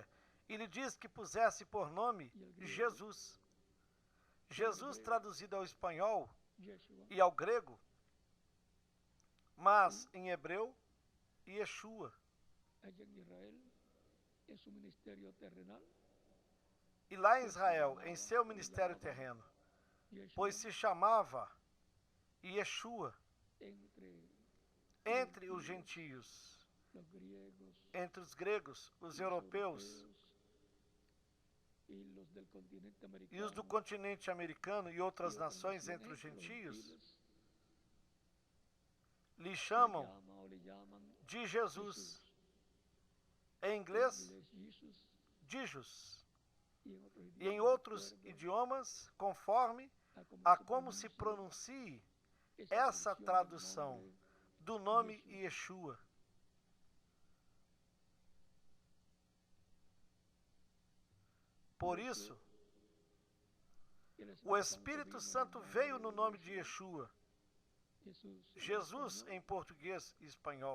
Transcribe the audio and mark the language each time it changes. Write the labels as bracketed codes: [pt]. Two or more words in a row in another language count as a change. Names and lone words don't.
[pt] E lhe diz que pusesse por nome Jesus. Jesus traduzido ao espanhol Yeshua, e ao grego, mas em hebreu, Yeshua. [es] allá en Israel, en su ministerio terrenal, [pt] E lá em Israel, em seu ministério terreno, Yeshua, pois se chamava Yeshua entre os gentios, [es] los griegos, [pt] entre os gregos, os europeus [es] y los del continente [pt] e os do [es] americano, [pt] continente americano e outras [es] y otras [pt] nações [es] naciones [pt] entre os [es] entre los [pt] gentios, [es] gentiles, [pt] lhe [es] le [pt] chamam [es] llama o le llaman [pt] de Jesus. [es] Jesús. [pt] Em [es] En [pt] inglês, [es] inglés, Jesus, [pt] Jesus. [es] y en otros [pt] E em [es] idiomas, de [pt] outros [es] acuerdo [pt] idiomas, conforme a [es] a como se pronuncie essa esa [pt] tradução [es] del nombre [pt] do nome Yeshua. [es] Yeshua. [pt] Por isso, o Espírito Santo veio no nome de Yeshua, Jesus em português e espanhol.